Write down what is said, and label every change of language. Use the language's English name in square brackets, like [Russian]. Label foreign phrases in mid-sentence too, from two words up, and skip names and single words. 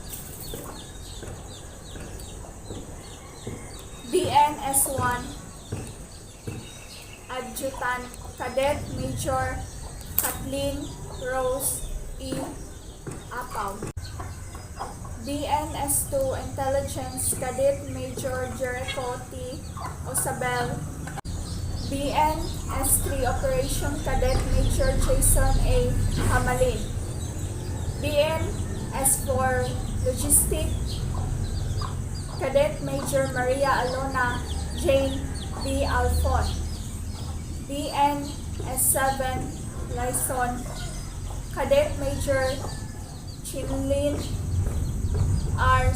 [English] BNS1 Adjutant Cadet Major Kathleen Rose E. Apaw. BNS2 Intelligence Cadet Major Jericho T. Osabel. BNS3 Operation Cadet Major Jason A. Hamalin. BNS4 Logistic Cadet Major Maria Alona Jane B. Alfon. BNS7 Liaison Cadet Major Chinlin R.